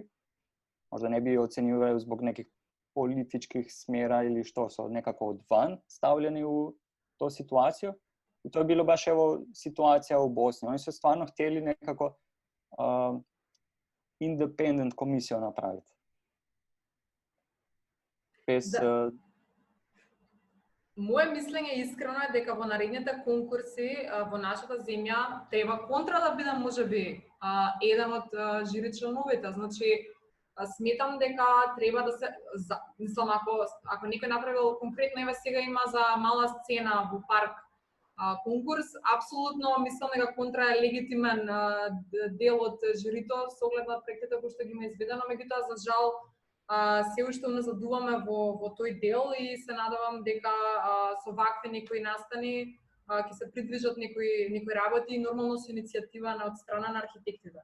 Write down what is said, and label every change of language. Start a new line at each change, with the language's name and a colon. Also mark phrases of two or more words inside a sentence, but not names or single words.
Croatian: Možda ne bi ocjenjivali zbog nekih političkih smjera ili što su nekako od van stavljeni u tu situaciju. I to je bilo baš evo situacija u Bosni. Oni su stvarno htjeli nekako independent komisiju napraviti.
Macedonian: Моje мислење искрено е дека во наредните конкурси во нашата земја треба контра да биде можеби еден од жири членовите. Значи, сметам дека треба да се мислам ако некој направил конкретно еве сега има за мала сцена во парк конкурс, апсолутно мислам дека контра е легитимен дел од жирито со оглед на проектите кои што ги има изведено, меѓутоа за жал се уште назадуваме во тој дел и се надевам дека со вакви некои настани ќе се придвижат некои работи и нормално со иницијатива од страна на архитектите.